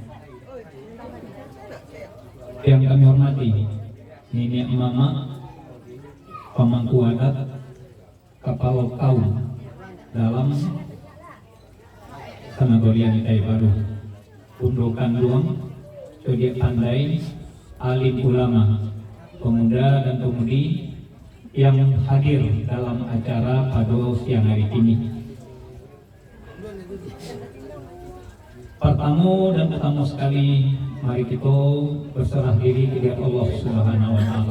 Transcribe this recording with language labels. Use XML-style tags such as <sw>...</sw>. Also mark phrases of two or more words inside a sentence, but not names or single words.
<id>yang kami hormati Nenek Mama Pemangku Adat Kepala Kaum dalam Penagorian Kai Baru Undukan Luang Sodi Pandai alim ulama pemuda dan pemudi yang hadir dalam acara pada siang hari ini. Pertama dan utama sekali mari kita berserah diri kepada Allah</id> <ar>Subhanahu wa taala.</ar>